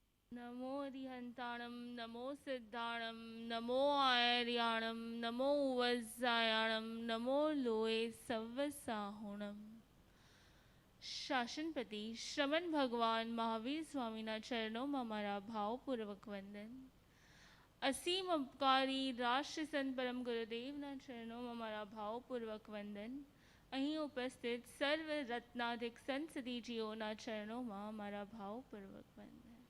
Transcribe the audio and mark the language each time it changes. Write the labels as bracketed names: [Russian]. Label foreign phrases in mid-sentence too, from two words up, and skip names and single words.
[Prakrit languages] नमो रिहंताणं नमो सिद्धाणं नमो आयर्याणं नमो उवज्जायाणं नमो लोए सव्वसाहुणम्। [Gujarati] શાસનપતિ શ્રમણ ભગવાન મહાવીર સ્વામીના ચરણોમાં મારા ભાવપૂર્વક વંદન. અસીમ અપકારી રાષ્ટ્ર સંત પરમ ગુરુદેવના ચરણોમાં મારા ભાવપૂર્વક વંદન. અહીં ઉપસ્થિત સર્વ રત્નાધિક સંતસદીજીઓના ચરણોમાં મારા ભાવપૂર્વક વંદન.